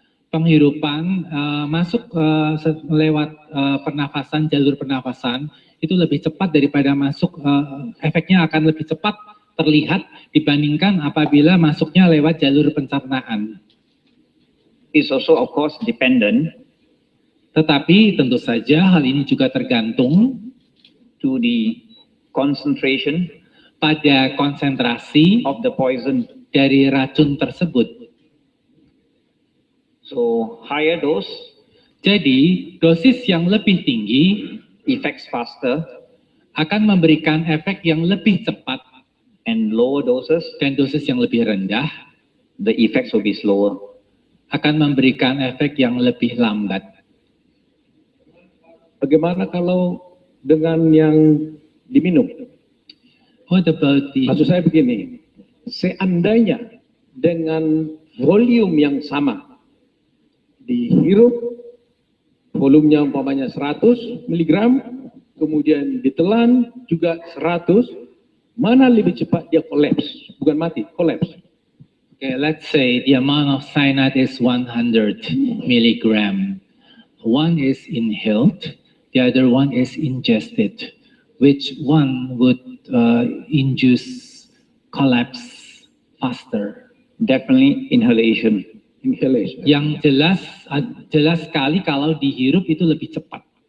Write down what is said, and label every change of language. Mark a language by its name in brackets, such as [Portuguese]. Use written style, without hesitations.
[Indonesian] penghirupan masuk lewat pernafasan, jalur pernafasan itu lebih cepat daripada masuk, efeknya akan lebih cepat terlihat dibandingkan apabila masuknya lewat jalur pencernaan. [English] It's also, of course, dependent [Indonesian] Tetapi tentu saja hal ini juga tergantung [English] to the concentration [Indonesian] pada konsentrasi [English] of the poison. [Indonesian] dari racun tersebut. [English] So, higher dose [Indonesian] Jadi, dosis yang lebih tinggi [English] affects faster, [Indonesian] akan memberikan efek yang lebih cepat, [English] and lower doses, [Indonesian] dan dosis yang lebih rendah [English] the effects will be slower. [Indonesian] akan memberikan efek yang lebih lambat. Bagaimana kalau dengan yang diminum? [English] What about the [Indonesian] Maksud saya begini, seandainya dengan volume yang sama, dihirup, volumenya umpamanya 100 mg, kemudian ditelan juga 100, mana lebih cepat dia kolaps, bukan mati, kolaps. [English] Okay, let's say the amount of cyanide is 100 milligram. One is inhaled, the other one is ingested. Which one would induce collapse faster? Definitely inhalation. Inhalation. [Indonesian] Yang jelas sekali kalau dihirup itu lebih cepat.